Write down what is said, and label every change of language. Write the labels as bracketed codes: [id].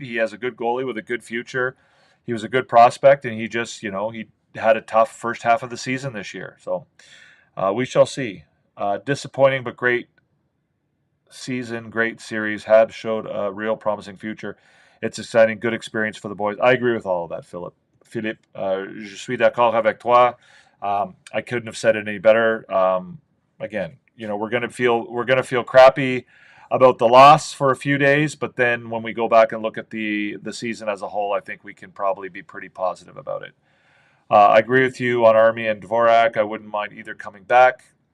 [en] He has a good goalie with a good future. He was a good prospect, and he just he had a tough first half of the season this year. So we shall see. Disappointing but great season, great series. Habs showed a real promising future. It's exciting, good experience for the boys. I agree with all of that, Philippe. [fr] Je suis d'accord avec toi. [en] I couldn't have said it any better. Again, we're gonna feel crappy about the loss for a few days, but then when we go back and look at the season as a whole, I think we can probably be pretty positive about it. I agree with you on Army and Dvorak. I wouldn't mind either coming back.